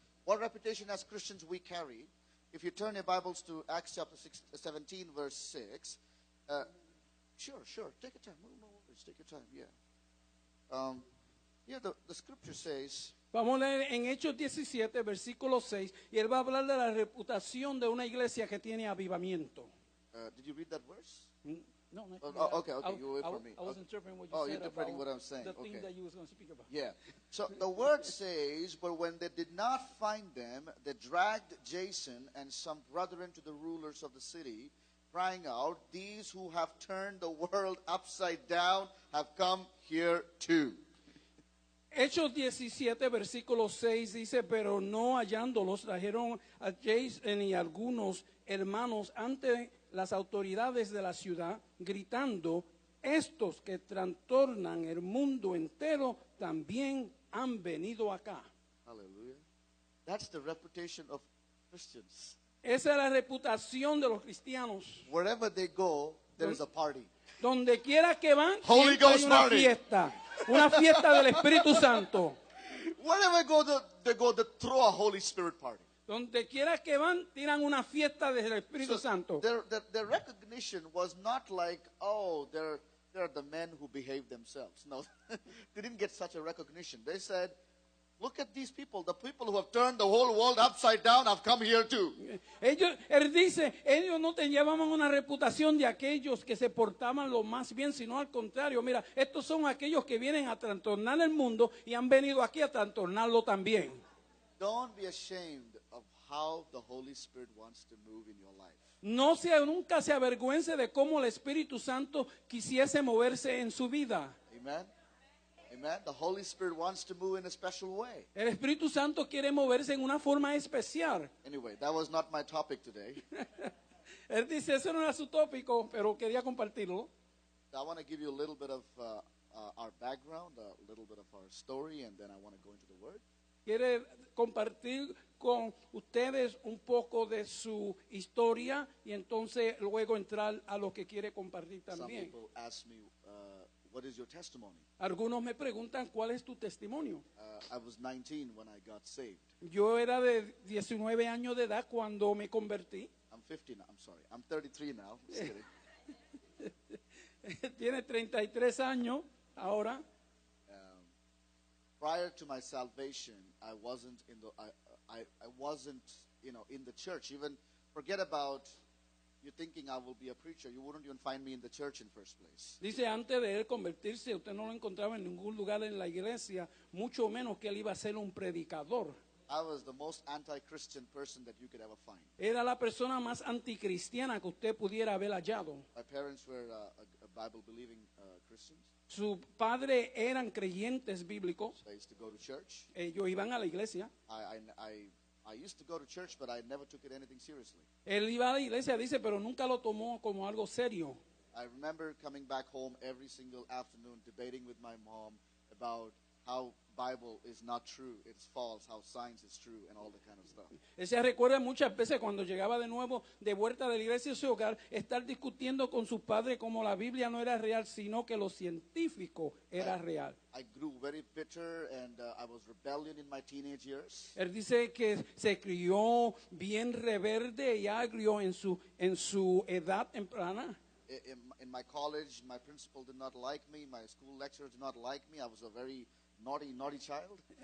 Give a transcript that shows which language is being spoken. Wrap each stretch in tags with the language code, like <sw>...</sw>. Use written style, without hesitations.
<en>What reputation as Christians we carry? If you turn your Bibles to Acts chapter 17, verse 6. Sure. Take your time. No worries. Take your time, yeah. Here the scripture says,</en> <es>Vamos a leer en Hechos 17, versículo 6, y él va a hablar de la reputación de una iglesia que tiene avivamiento.</es> <en>did you read that verse? No, no. Okay, you wait for me. I was interpreting what you Oh, said you're interpreting about what I'm saying. the Okay. thing that you was going to speak about. Yeah. So the word says, but when they did not find them, they dragged Jason and some brethren to the rulers of the city, crying out, these who have turned the world upside down have come here too.</en> <es>Hechos 17, versículo 6 dice, pero no hallándolos, trajeron a Jason y algunos hermanos ante las autoridades de la ciudad, gritando, estos que trastornan el mundo entero también han venido acá.</es> <en>Hallelujah. That's the reputation of Christians.</en> <es>Esa es la reputación de los cristianos.</es> <en>Wherever they go, there is a party.</en> <es>Donde quiera que van,</es> <en>Holy</en> <es>siempre hay</es> <en>Ghost</en> <es>una</es> <en>party.</en> <es>una fiesta del Espíritu Santo.</es> <en>Wherever they go, they throw a Holy Spirit party.</en> <es>Donde quiera que van, tiran una fiesta del Espíritu Santo.</es> <en>Their recognition was not like, oh, they're the men who behave themselves. No, they didn't get such a recognition. They said, look at these people. The people who have turned the whole world upside down have come here too.</en> <es>Él dice, ellos no te llevaban una reputación de aquellos que se portaban lo más bien, sino al contrario. Mira, estos son aquellos que vienen a trastornar el mundo y han venido aquí a trastornarlo también.</es> <en>Don't be ashamed of how the Holy Spirit wants to move in your life.</en> <es>Nunca se avergüence de cómo el Espíritu Santo quisiese moverse en su vida.</es> <en>Amen. Amen. The Holy Spirit wants to move in a special way.</en> <es>El Espíritu Santo quiere moverse en una forma especial.</es> <en>Anyway, that was not my topic today.</en> <es>Él dice, ese no era su tópico, pero quería compartirlo.</es> <en>I want to give you a little bit of our background, a little bit of our story, and then I want to go into the Word.</en> <es>Quiere compartir con ustedes un poco de su historia y entonces luego entrar a lo que quiere compartir</es> <en>Some</en> <es>también.</es> <en>people ask me, what is your testimony?</en> <es>Algunos me preguntan, ¿cuál es tu testimonio?</es> <en>I was 19 when I got saved.</en> <es>Yo era de 19 años de edad cuando me convertí.</es> <en>I'm 50 now. I'm sorry. I'm 33 now. Just kidding.</en> <es>Tiene 33 años ahora.</es> <en>Prior to my salvation, I wasn't in the I wasn't in the church. Even forget about you thinking I will be a preacher. You wouldn't even find me in the church in first place.</en> <es>Dice, antes de él convertirse, usted no lo encontraba en ningún lugar en la iglesia, mucho menos que él iba a ser un predicador.</es> <en>I was the most anti-Christian person that you could ever find.</en> <es>Era la persona más anticristiana que usted pudiera haber hallado.</es> <en>My parents were Bible-believing Christians.</en> <es>Sus padres eran creyentes bíblicos.</es> <en>So I used to go to church.</en> <es>Ellos iban a la iglesia.</es> <en>I used to go to church, but I never took it anything seriously.</en> <es>Él iba a la iglesia, dice, pero nunca lo tomó como algo serio.</es> <en>I remember coming back home every single afternoon debating with my mom about how Bible is not true, it's false, how science is true, and all that kind of stuff.</en> <es>Él se recuerda muchas veces cuando llegaba de nuevo de vuelta de la iglesia a su hogar, estar discutiendo con sus padres como la Biblia no era real, sino que lo científico era real.</es> <en>I grew very bitter and I was rebellion in my teenage years.</en> <es>Él dice que se crió bien rebelde y agrio en su edad temprana.</es> <en>In my college, my principal did not like me, my school lecturers did not like me. I was a very naughty child.</en>